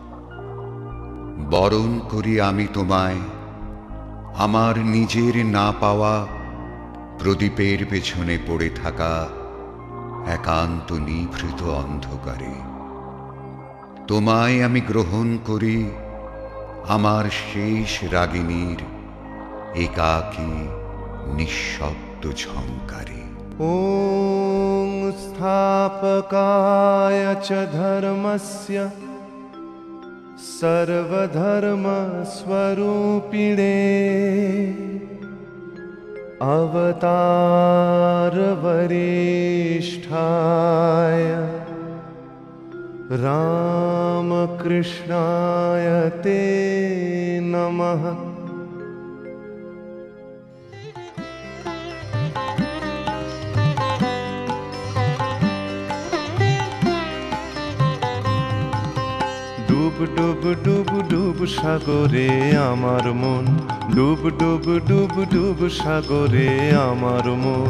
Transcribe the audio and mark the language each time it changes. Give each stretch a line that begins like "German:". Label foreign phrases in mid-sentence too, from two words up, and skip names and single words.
Bangla: বরণ করি আমি তোমায় আমার নিজের না পাওয়া প্রদীপের পেছনে পড়ে থাকা একান্ত নিভৃত অন্ধকারে। তোমায় আমি গ্রহণ করি আমার শেষ রাগিনীর একাকী নিঃশব্দ ঝংকারে।
Sanskrit: ॐ स्थापकाय च धर्मस्य सर्वधर्मस्वरूपिणे अवतारवरिष्ठाय रामकृष्णाय ते नमः।
Bangla: ডুব ডুব ডুব ডুব সাগরে আমার মন, ডুব ডুব ডুব ডুব সাগরে আমার মন।